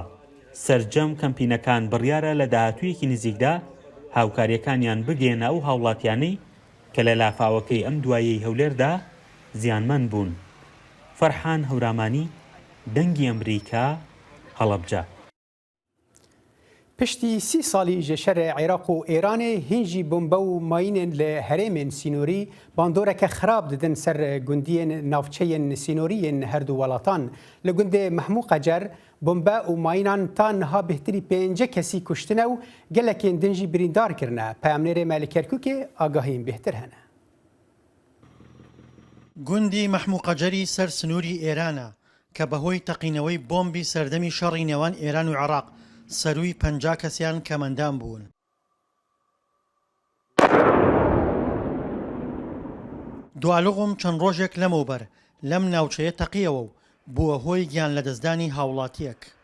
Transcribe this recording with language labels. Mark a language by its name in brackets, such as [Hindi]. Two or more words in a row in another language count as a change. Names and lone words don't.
[Central Kurdish] سەرجەم کەمپینەکان بڕیارە لە داهاتوویەکی نزیکدا هاوکاریەکانیان بگێنە ئەو هاوڵاتیانەی کە لە لافاوەکەی ئەم دوایەی هەولێردا زیانمەند بوون. فەرحان هەورامانی، دەنگی ئەمریکا، هەڵەبجە. [Kurdish] پشتی 30 ساڵی ژێشەرە عێراق و ئێرانê هێنجی بۆمبە و ماینên li herêmên sînorî bandoreke xirab didin ser gundiyên navçeyên sînoriyên her du welatan. Li gundê Mehmû Qecer bombe û mayînan ta niha bêhtirî 5 kesî kuştine û gelekên din jî birîndar kirine. Peyamnêrê me li Kerkûkê agahiyên bêhtir hene. [Central Kurdish] گوندی مەحموو قەجەری سەر سنووری ئێرانە کە بەهۆی تەقینەوەی بۆمبی سەردەمی شەڕی نێوان ئێران و عێراق سەرووی 50 کەسیان کەمەندان بوون. دوالغم چەند ڕۆژێک لەمەوبەر لەم ناوچەیە تەقیەوە و بووە هۆی گیان لە دەستدانی هاوڵاتیەک.